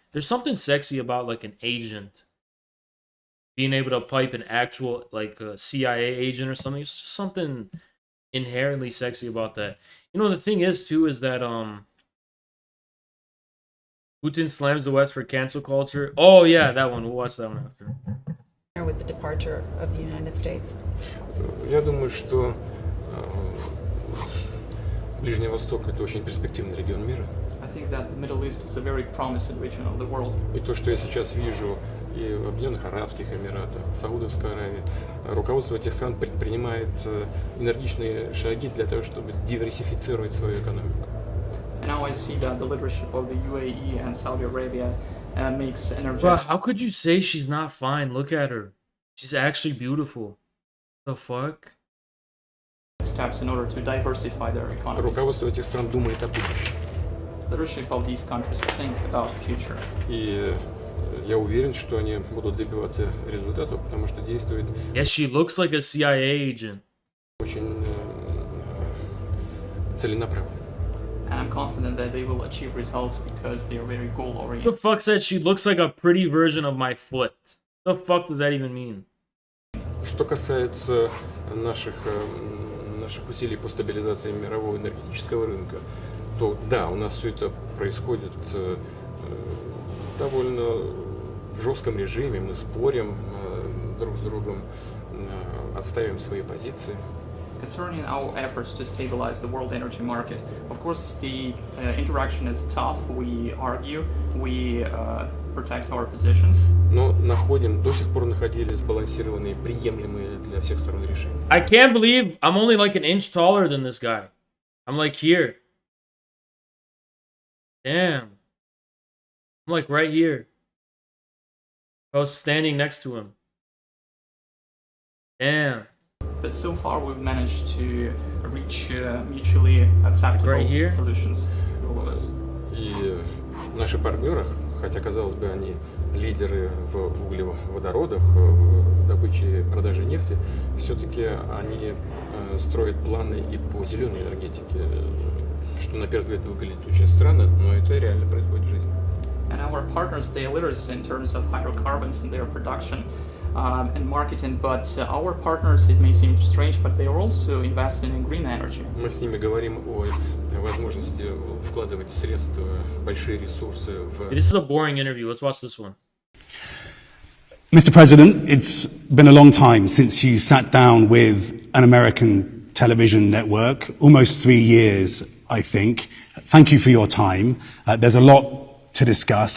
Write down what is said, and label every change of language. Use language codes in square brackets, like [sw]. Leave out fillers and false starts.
[en] There's something sexy about like an agent being able to pipe an actual like a CIA agent or something. It's just something inherently sexy about that. The thing is too is that Putin slams the West for cancel culture. Oh yeah, that one. We'll watch that one after. With the departure of the United States. [ru] Я думаю, что Ближний Восток — это очень перспективный регион мира. [en] I think that the Middle East is a very promising region of the world. [ru] И то, что я сейчас вижу и в Объединенных Арабских Эмиратах, в Саудовской Аравии, руководство этих стран предпринимает энергичные шаги для того, чтобы диверсифицировать свою экономику. [en] And now I see that the leadership of the UAE and Saudi Arabia makes energy. Bro, how could you say she's not fine? Look at her. She's actually beautiful. The fuck? Steps in order to diversify their economies. [ru] Руководство этих стран думает о будущем. [en] Leadership of these countries think about the future. [ru] И я уверен, что они будут добиваться результатов, потому что действует. [en] Yeah, she looks like a CIA agent. [ru] Очень целенаправленно. [en] And I'm confident that they will achieve results because they are very goal-oriented. The fuck said she looks like a pretty version of my foot? The fuck does that even mean? [ru] Что касается наших усилий по стабилизации мирового энергетического рынка, то да, у нас все это происходит в довольно жестком режиме. Мы спорим друг с другом, отстаиваем свои позиции. [en] Concerning our efforts to stabilize the world energy market, of course, the interaction is tough. We argue, we protect our positions. [ru] Но до сих пор находили сбалансированные, приемлемые для всех сторон решения. [en] I can't believe I'm only like an inch taller than this guy. I'm like here. Damn. I'm like right here. I was standing next to him. Damn. But so far, we've managed to reach mutually acceptable solutions for all of us. [ru] И наши партнеры, хотя, казалось бы, они лидеры в углеводородах, в добыче и продаже нефти, все-таки они строят планы и по зеленой энергетике, что на первый взгляд выглядит очень странно, но это реально происходит в жизни. [en] And our partners, they are leaders in terms of hydrocarbons and their production and marketing, but our partners, it may seem strange, but they are also investing in green energy. [ru] Мы с ними говорим о возможности вкладывать средства, большие ресурсы в... [en] This is a boring interview. Let's watch this one. Mr. President, it's been a long time since you sat down with an American television network, almost 3 years, I think. Thank you for your time. There's a lot to discuss.